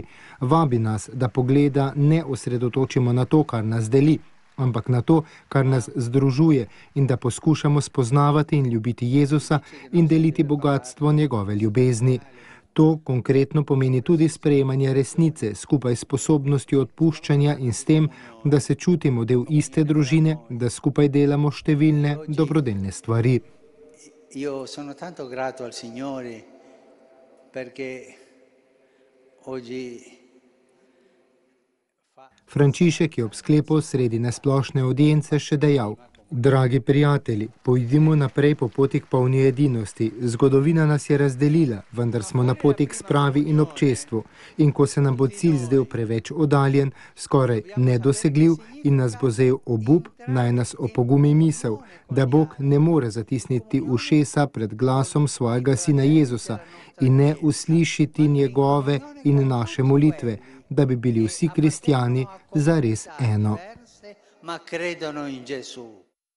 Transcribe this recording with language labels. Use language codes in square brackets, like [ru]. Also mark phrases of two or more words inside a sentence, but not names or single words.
[sl] Vabi nas, da pogleda ne osredotočimo na to, kar nas deli, ampak na to, kar nas združuje, in da poskušamo spoznavati in ljubiti Jezusa in deliti bogatstvo njegove ljubezni. To konkretno pomeni tudi sprejemanje resnice, skupaj s sposobnostjo odpuščanja in s tem, da se čutimo del iste družine, da skupaj delamo številne dobrodelne stvari. [it] Io sono tanto grato al Signore perché oggi [sl] Frančišek je ob sklepu sredine splošne audience še dejal: Dragi prijatelji, pojdimo naprej po poti k polni edinosti. Zgodovina nas je razdelila, vendar smo na poti k spravi in občestvu. In ko se nam bo cilj zdel preveč oddaljen, skoraj nedosegljiv in nas bo zajel obup, naj nas opogumi misel, da Bog ne more zatisniti ušesa pred glasom svojega Sina Jezusa in ne uslišiti njegove in naše molitve, da bi bili vsi kristjani zares eno. [it] ma credono in Gesù.